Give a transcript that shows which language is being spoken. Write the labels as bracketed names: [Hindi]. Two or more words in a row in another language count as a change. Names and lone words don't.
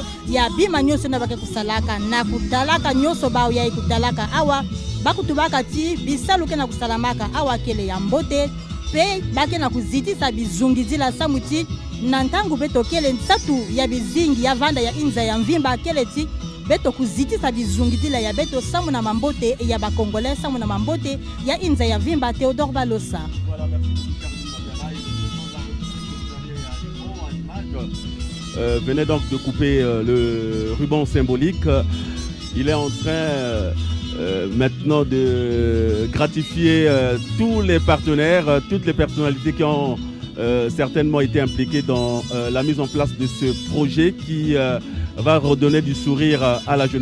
[Kituba (Democratic Republic of Congo)] ya bima nyoso na bake kusalaka na kutalaka nyoso bao ya kutalaka awa bakutubaka ti bisaluke na kusalamaka awa kele ya mbote pe bake na kuzitisa bizungizila samuti na ntangu beto kele nsatu ya bizingi ya vanda ya inza ya mvimba kele ti beto kuzitisa bizungizila ya beto samu na mambote ya bakongole samu na mambote ya inza ya vimba. Théodore Balosa. [French] Venait donc de couper le ruban symbolique. Il est en train maintenant de gratifier tous les partenaires, toutes les personnalités qui ont certainement été impliquées dans la mise en place de ce projet qui va redonner du sourire à la jeunesse.